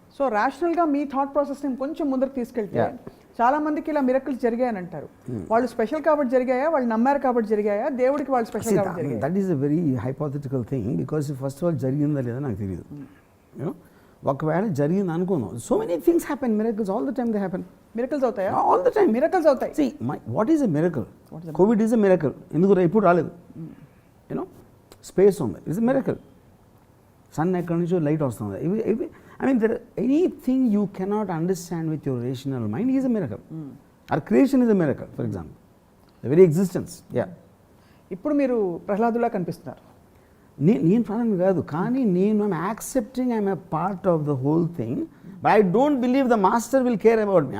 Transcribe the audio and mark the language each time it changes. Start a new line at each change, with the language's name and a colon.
Telugu: So ర్యాషనల్గా మీ thought ప్రాసెస్ని కొంచెం ముందరకు తీసుకెళ్తే చాలా మందికి ఇలా మిరకల్స్ జరిగాయని అంటారు. వాళ్ళు స్పెషల్ కాబట్టి జరిగాయా, వాళ్ళు నమ్మారు కాబట్టి జరిగాయా, దేవుడికి వాళ్ళు స్పెషల్ కాబట్టి జరిగాయా?
English: that is a very hypothetical thing, because first of all
Telugu: జరిగిందా లేదా నాకు తెలియదు. ఒకవేళ జరిగింది అనుకుందాం,
English: So many things happen, miracles all the time they happen.
Telugu: Miracles అవుతాయా?
English: all the time
Telugu: మిరకల్స్ అవుతాయి.
English: See, what is a miracle? COVID is a miracle.
Telugu: ఎందుకు ఇప్పుడు రాలేదు,
English: You know.
Telugu: స్పేస్ ఉంది,
English: It's miracle.
Telugu: సన్ ఎక్కడి నుంచో లైట్ వస్తుంది.
English: ఇవి I mean there anything you cannot understand with your rational mind is a miracle. Our creation is a miracle, for example the very existence.
Telugu: ఇప్పుడు మీరు ప్రహ్లాదులా కనిపిస్తున్నారు. నేను ప్రాణం కాదు, కానీ నేను
English: I'm accepting I'm a part of the whole thing, but I don't believe the master will care about me.